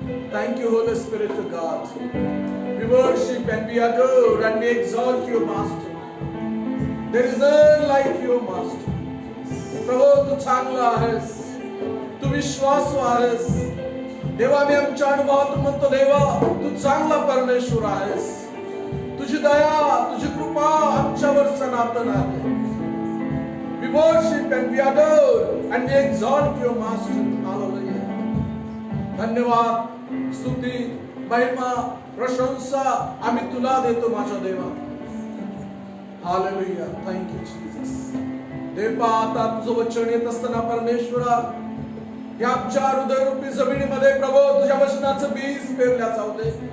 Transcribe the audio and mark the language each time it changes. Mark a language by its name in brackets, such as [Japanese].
[English] Thank you, Holy Spirit of God. We worship and we adore and we exalt you, Master. There is none like you, Master. [Marathi] प्रभु तू चांगला आहेस, तू विश्वासू आहेस देवा. मी आमच्या अनुभवातून म्हणतो देवा, तू चांगला परमेश्वर आहेस. तुझी दया, तुझी कृपा आमच्यावर सनातन आहे. [English] We worship and we adore and we exalt your master. Hallelujah. [Marathi] धन्यवाद, स्तुती, महिमा, प्रशंसा आम्ही तुला देतो माझ्या देवा. हालेलुया. [English] Thank you Jesus. [Marathi] देवा, आता तुझं वचन येत असताना परमेश्वरा, या आमच्या हृदयरूपी जमिनीमध्ये प्रभू तुझ्या वचनाचं बीज पेरल्या जाऊ दे.